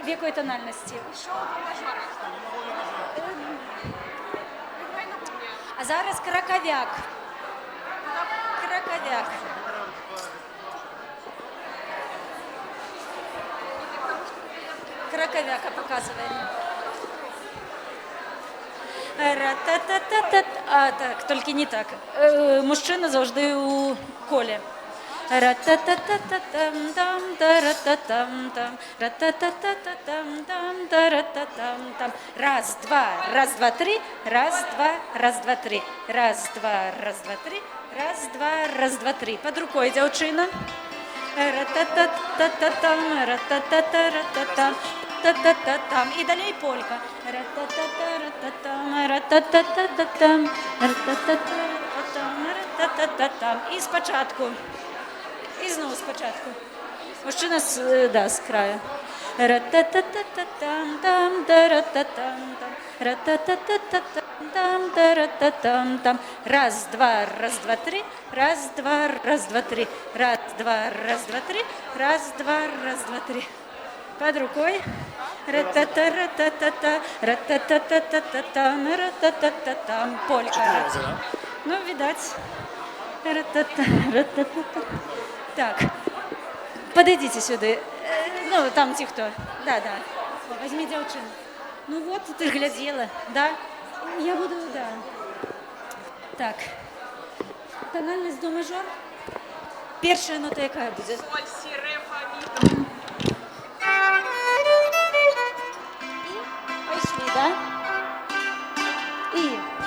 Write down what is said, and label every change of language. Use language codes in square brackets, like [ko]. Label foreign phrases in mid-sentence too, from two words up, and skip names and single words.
[ru] какой тональности? Еще до мажора. Играй на бубне. [uk] А зараз краковяк. Краковяк. [ru] Краковяка показываем. Ра-та-та-та-та. [uk] А, так, тільки не так. Мужчина завжди у колі. Ра-та-та-та-та-там, та-ра-та-там-там, ра-та-та-та-та-там, та-ра-та-там-там. [ru] Раз, два, три, раз, два, три, раз, два, три, раз, два, три. Под рукой дзяўчына. Ра-та-та-та-та-там, ра-та-та-та-ра-та-там, та-та-та-там. [be] І далей полька. Ра-та-та-та-ра-та-там, ра-та-та-та-та-там, ра-та-та-та-ра-та-там, ра-та-та-та-там. [uk] І спочатку. І знову спочатку. Мужчина з краю. Ра-та-та-та-та-там, там, та-ра-та-там-там, ра-та-та-та-та-там, та-ра-та-там-там. [ru] Раз, два, три, раз, два, три, раз, два, три, раз, два, три. Под рукой. Ра-та-та-ра-та-та-та, ра-та-та-та-та-там, ра-та-та-та-там. Полька. Ну, видать. Ра-та-та, ра-та-та-та. Так, подойдите сюда. Ну, там те, кто. Да. Возьми девчину. Ну вот, ты ж глядела, да? Я буду, да. Так. Тональность до мажор. [be] Першая нота якая будет? [ru] Соль, си, ре, фа, ми. И пошли, да? И.